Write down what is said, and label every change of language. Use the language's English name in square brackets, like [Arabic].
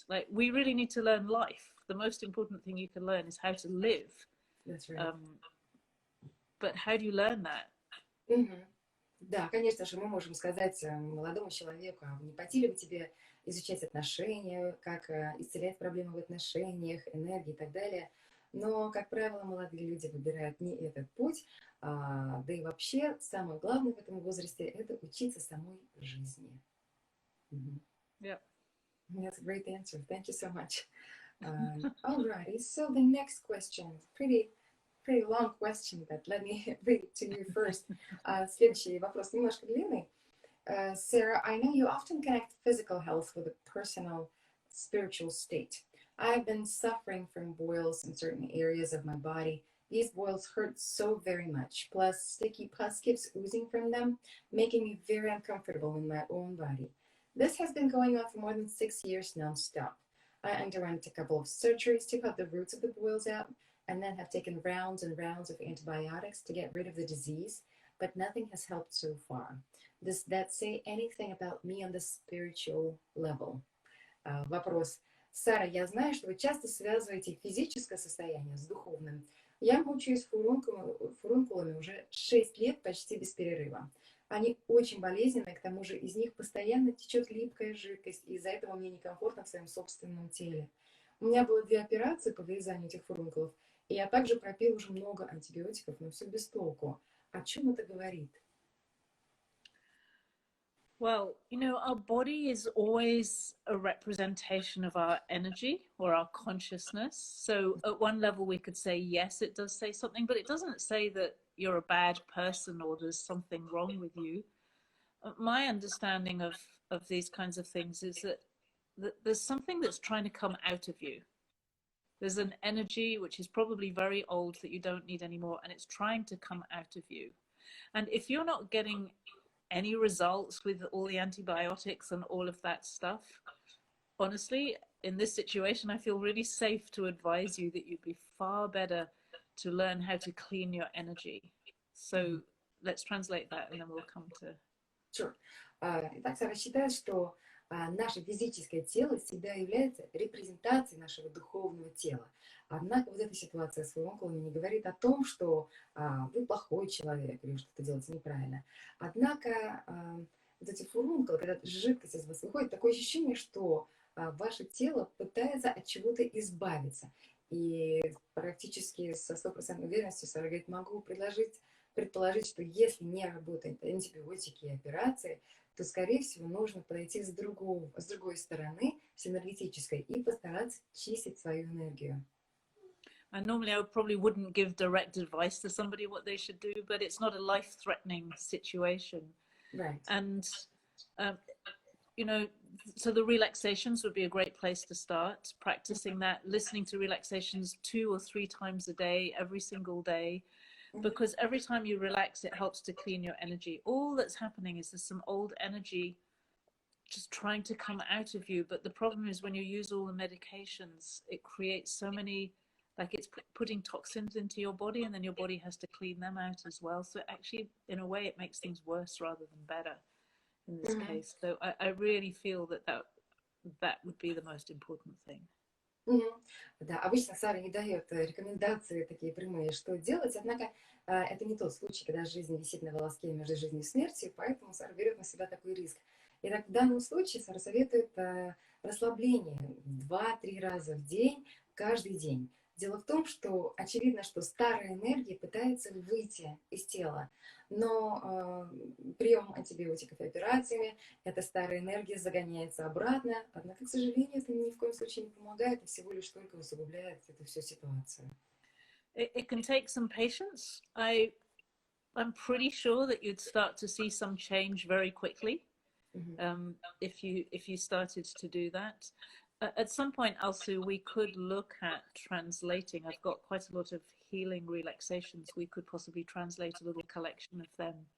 [English] Like, we really need to learn life. The most important thing you can learn is how to live. That's right. But how do you learn that? [Russian] Да, конечно же, мы можем сказать молодому человеку, а не пойти ли бы тебе изучать отношения, как исцелять проблемы в отношениях, энергии и так далее. Но, как правило, молодые люди выбирают не этот путь, да и вообще самое главное в этом возрасте – это учиться самой жизни. [English] Yeah. That's a great answer. Thank you so much. Alrighty, so the next question, pretty long question, but let me read it to you first. [Russian] Следующий вопрос немножко длинный. [English] Sarah, I know you often connect physical health with a personal spiritual state. I've been suffering from boils in certain areas of my body. These boils hurt so very much. Plus, sticky pus keeps oozing from them, making me very uncomfortable in my own body. This has been going on for more than 6 years non-stop. I underwent a couple of surgeries to cut the roots of the boils out, and then have taken rounds and rounds of antibiotics to get rid of the disease, but nothing has helped so far. Does that say anything about me on the spiritual level? [Russian] Вопрос. Сара, я знаю, что вы часто связываете физическое состояние с духовным. Я мучаюсь фурункулами уже 6 лет почти без перерыва. Они очень болезненные, к тому же из них постоянно течет липкая жидкость, и из-за этого мне некомфортно в своем собственном теле. У меня было 2 операции по вырезанию этих фурункулов, и я также пропил уже много антибиотиков, но все без толку. О чем это говорит? [English] Well, you know, our body is always a representation of our energy or our consciousness. So at one level, we could say, yes, it does say something, but it doesn't say that you're a bad person or there's something wrong with you. My understanding of these kinds of things is that there's something that's trying to come out of you. There's an energy which is probably very old that you don't need anymore, and it's trying to come out of you. And if you're not getting any results with all the antibiotics and all of that stuff, honestly, in this situation, I feel really safe to advise you that you'd be far better to learn how to clean your energy. So let's translate that and then we'll come to... Sure. [Russian] Итак, Сара считает, что наше физическое тело всегда является репрезентацией нашего духовного тела. Однако вот эта ситуация с фурункулами не говорит о том, что вы плохой человек или что-то делаете неправильно. Однако вот эти фурункулы, когда жидкость из вас выходит, такое ощущение, что ваше тело пытается от чего-то избавиться. И практически со 100% уверенностью Сара говорит, могу предположить, что если не работают антибиотики и операции, то, скорее всего, нужно подойти с другой стороны, с энергетической, и постараться чистить свою энергию. [English] And normally I probably wouldn't give direct advice to somebody what they should do, but it's not a life-threatening situation. Right. And, you know, so the relaxations would be a great place to start, practicing that, listening to relaxations 2 or 3 times a day, every single day, because every time you relax, it helps to clean your energy. All that's happening is there's some old energy just trying to come out of you. But the problem is when you use all the medications, it creates so many, like it's putting toxins into your body, and then your body has to clean them out as well. So actually, in a way, it makes things worse rather than better in this case. So I really feel that would be the most important thing. [Russian] Да, обычно Сара не дает рекомендации такие прямые, что делать, однако это не тот случай, когда жизнь висит на волоске между жизнью и смертью, поэтому Сара берет на себя такой риск. Итак, в данном случае Сара советует расслабление 2-3 раза в день, каждый день. Дело в том, что очевидно, что старая энергия пытается выйти из тела, но приемом антибиотиков и операциями эта старая энергия загоняется обратно, однако, к сожалению, это ни в коем случае не помогает, и всего лишь только усугубляет эту всю ситуацию. [English] It can take some patience. I'm pretty sure that you'd start to see some change very quickly if you started to do that. At some point, Alsu, we could look at translating. I've got quite a lot of healing relaxations. We could possibly translate a little collection of them.